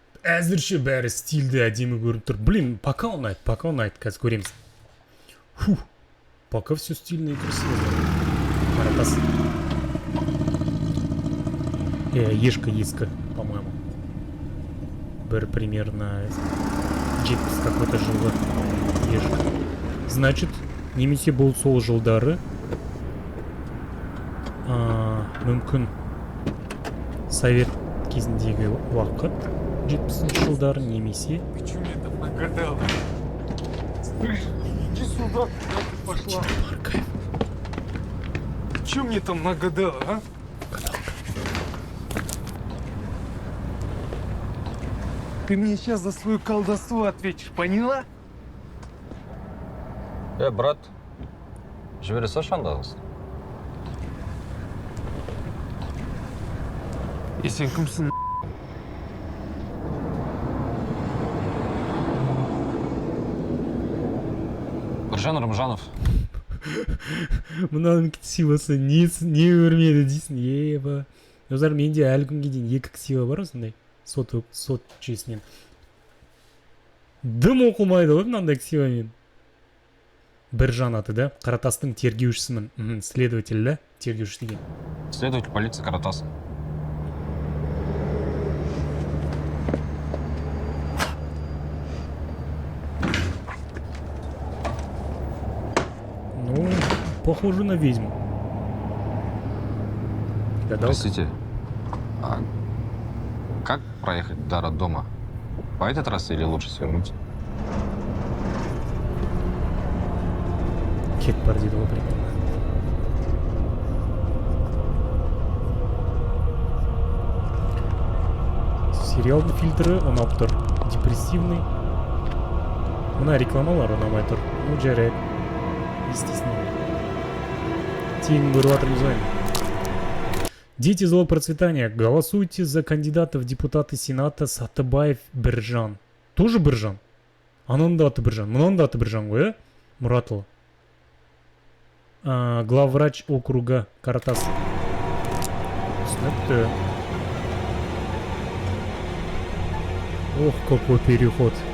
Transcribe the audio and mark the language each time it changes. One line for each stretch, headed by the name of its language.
Kazakh: Әзірше бәрі стильді әдемі көрініп тұр.
Russian: Блин, пока
Kazakh: ұнайды, қазір көреміз.
Russian: Фу, пока все стильно и красиво.
Kazakh: Қаратас. Ешка,
Russian: по-моему.
Kazakh: Бір
Russian: примерно
Kazakh: 70
Russian: какой-то
Kazakh: жылы ешка.
Russian: Значит,
Kazakh: немесе бұл сол жылдары мүмкін совет кезіндегі уақыт 70 жылдары немесе.
Russian: Почему мне там нагадал? Слышь, иди сюда, куда ты пошла? Че мне там нагадал, а? Ты мне сейчас за свое колдовство ответишь, поняла?
Kazakh: Брат, жібере салшы андағыз. И сен кімсің? Біржан Рымжанов. Мынаның ксивасы не өрмеді дейсің,
Russian: еба.
Kazakh: Өзар менде әлі күнге дейін 2 ксива бар осындай. Сот жүйесінен. Дым оқылмайды ғой мынандай ксивамен. Біржан аты да, Қаратастың тергеушісімін.
Russian: Следователь
Kazakh: да, тергеуші деген.
Russian: Следователь полиции Каратас. Ну, похоже на ведьму. Простите, а как проехать до роддома? По этой трассе или лучше свернуть?
Kazakh: Кет бар дейді ғой примерно. Сериалдың фильтрі ұнап тұр.
Russian: Депрессивный.
Kazakh: Мына рекламалар ұнамай тұр.
Russian: Ну,
Kazakh: жарайды.
Russian: Естественно.
Kazakh: Тегін көріп жатыр
Russian: визуально. Дети злого процветания, голосуйте за кандидата в депутаты Сената Сатыбаев Біржан. Тоже
Kazakh: Біржан? Ананың да аты Біржан. Мынаның да аты Біржан ғой, Мұратұлы.
Russian: Главврач округа Каратас.
Kazakh: Түсінікті.
Russian: Ох, какой переход.